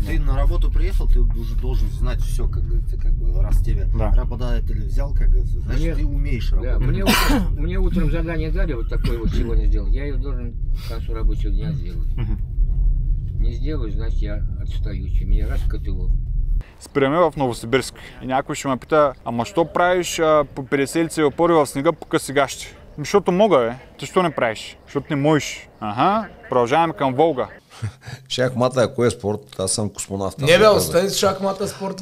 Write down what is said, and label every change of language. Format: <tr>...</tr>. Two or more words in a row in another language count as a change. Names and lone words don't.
<ru>Ты на работу приехал, ты уже должен знать все, как говорится, раз тебя работодатель взял, как говорится, значит ты умеешь работать. Да, мне утром задание дали, вот такое вот сегодня сделал. Я ее должен к концу рабочего дня сделать. Не сделаю, значит я отстающий. Меня раз в КТО.</ru> <bg>Спираме в Новосибирск и някой ще ме пита, ама що правиш по переселици и опори в снега по късигащи? Защото мога, бе. Ти що не правиш? Защото не можеш. Продължаваме към Волга. Шахмата, ако е спорт, аз съм космонавт. Не бе, остани шахмата спорт.</bg>